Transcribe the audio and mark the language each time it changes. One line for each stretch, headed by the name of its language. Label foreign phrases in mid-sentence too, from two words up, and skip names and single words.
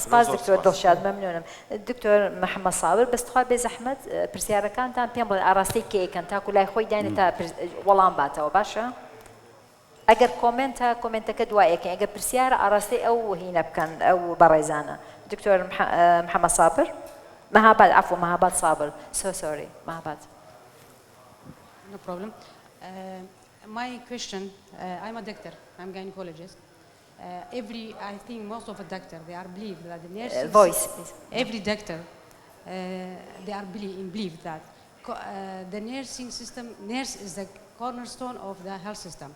Central Kurdish: سپاس دکتۆر دڵشاد مەمنونم دکتۆر محەممەد ساور بەستخوا بێ زەحمەت پرسیارەکانتان پێم بڵێن ئاراستی کێکەن تاکو لای خۆی داینە تا وەڵام باتەوە باشە ئەگەر کۆمنتەکە دوایەکەن ئەگەر پرسیارە ئاراستی ئەو هینە بکەن ئەو بەڕێزانە دکتۆر محەممەد سابر مەهاباد عفو مەهاباد سابر
English: so sorry
Central Kurdish: مەهاباد
English: No problem. My question, I'm a doctor, I'm gynecologist. I think most of the doctors, they are believe that the nurses... Voice, please. Every doctor, they are believe that the nursing system, nurse is the cornerstone of the health system.